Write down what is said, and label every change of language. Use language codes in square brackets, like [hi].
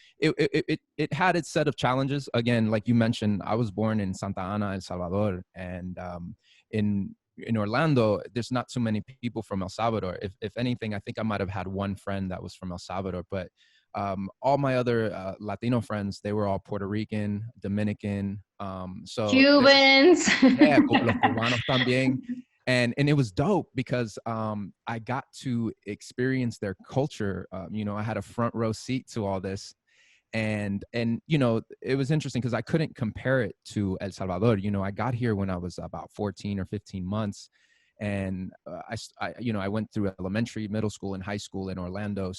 [en] It had its set of challenges. Again, like you mentioned, I was born in Santa Ana, El Salvador, and in in Orlando, there's not too many people from El Salvador. If anything, I think I might have had one friend that was from El Salvador, but all my other Latino friends, they were all Puerto Rican, Dominican. Cubans. [es] Yeah, los cubanos también. [en] And it was dope because I got to experience their culture. I had a front row seat to all this. And it was interesting because I couldn't compare it to El Salvador. I got here when I was about 14 or 15 months. And I went through elementary, middle school, and high school in Orlando.